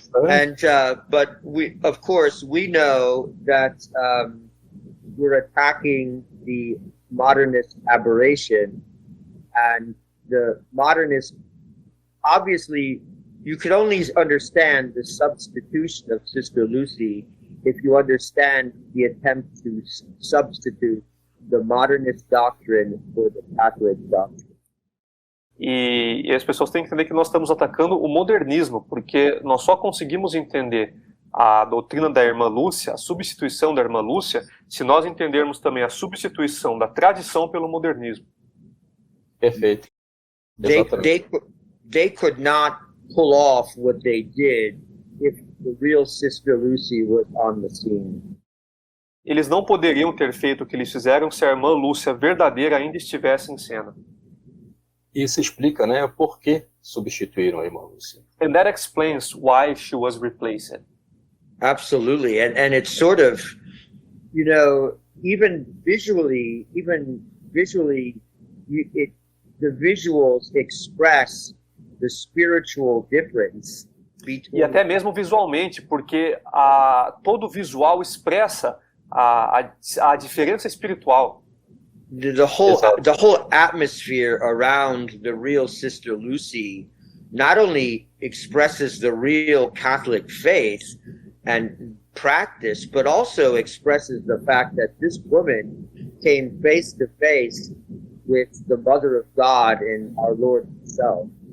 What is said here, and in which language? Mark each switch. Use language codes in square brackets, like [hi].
[en] And but we, of course, we know that we're attacking the modernist aberration, and the modernist, obviously, you could only understand the substitution of Sister Lucy if you understand the attempt to substitute the modernist doctrine for the Catholic doctrine. [pt] E as pessoas têm que entender que nós estamos atacando o modernismo, porque nós só conseguimos entender a doutrina da Irmã Lúcia, a substituição da Irmã Lúcia, se nós entendermos também a substituição da tradição pelo modernismo. Perfeito. Exatamente. [en] They could not pull off what they did if the real Sister Lucy was on the scene. [pt] Eles não poderiam ter feito o que eles fizeram se a Irmã Lúcia verdadeira ainda estivesse em cena. Isso explica, né, por que substituíram a Irmã Lúcia. [en] And that explains why she was replaced. Absolutely, and it's sort of, you know, even visually, the visuals express the spiritual difference between. [pt] E até mesmo visualmente, porque todo visual expressa a diferença espiritual. [en] The whole atmosphere around the real Sister Lucy not only expresses the real Catholic faith and practice, but also expresses the fact that this woman came face to face with the Mother of God and our Lord Himself.